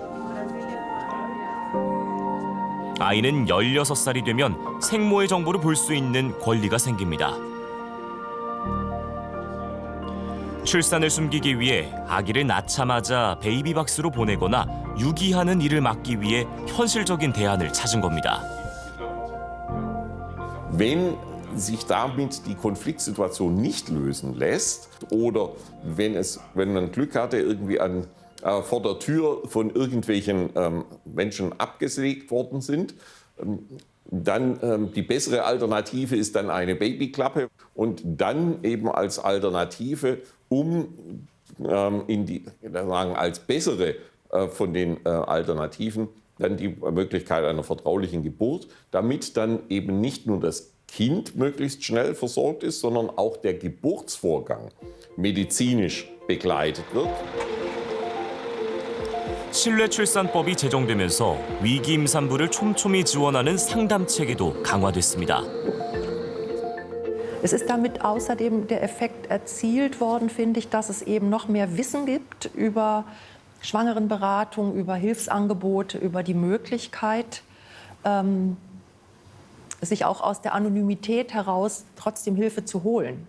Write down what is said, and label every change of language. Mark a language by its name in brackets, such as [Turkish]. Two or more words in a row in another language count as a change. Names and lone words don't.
[Korean] 아이는 16살이 되면 생모의 정보를 볼 수 있는 권리가 생깁니다. 출산을 숨기기 위해 아기를 낳자마자 베이비박스로 보내거나 유기하는 일을 막기 위해 현실적인 대안을 찾은 겁니다. [German] Wenn sich damit die Konfliktsituation nicht lösen lässt oder wenn man Glück hatte, irgendwie vor der Tür von irgendwelchen Menschen abgesägt worden sind, dann die bessere Alternative ist dann eine Babyklappe und dann eben als Alternative, als bessere von den Alternativen dann die Möglichkeit einer vertraulichen Geburt, damit dann eben nicht nur das Kind möglichst schnell versorgt ist, sondern auch der Geburtsvorgang medizinisch begleitet wird. [Korean] 신뢰출산법이 제정되면서 위기 임산부를 촘촘히 지원하는 상담 체계도 강화됐습니다. [German] Es ist damit außerdem der Effekt erzielt worden, finde ich, dass es eben noch mehr Wissen gibt über Schwangerenberatung, über Hilfsangebote, über die Möglichkeit, sich auch aus der Anonymität heraus trotzdem Hilfe zu holen.